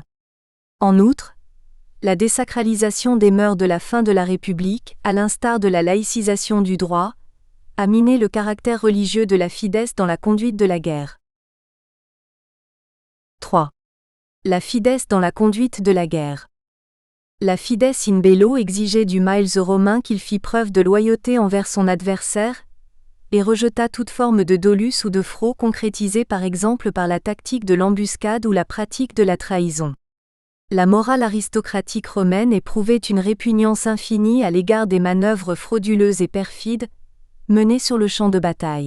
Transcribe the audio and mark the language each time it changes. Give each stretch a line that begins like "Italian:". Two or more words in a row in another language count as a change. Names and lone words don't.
French: En outre, la désacralisation des mœurs de la fin de la République, à l'instar de la laïcisation du droit, a miné le caractère religieux de la fides dans la conduite de la guerre. 3. La fides dans la conduite de la guerre. La
Latin: fides in bello
French: exigeait du Miles romain qu'il fît preuve de loyauté envers son adversaire, et rejeta toute forme de dolus ou de fraude concrétisée par exemple par la tactique de l'embuscade ou la pratique de la trahison. La morale aristocratique romaine éprouvait une répugnance infinie à l'égard des manœuvres frauduleuses et perfides, menées sur le champ de bataille.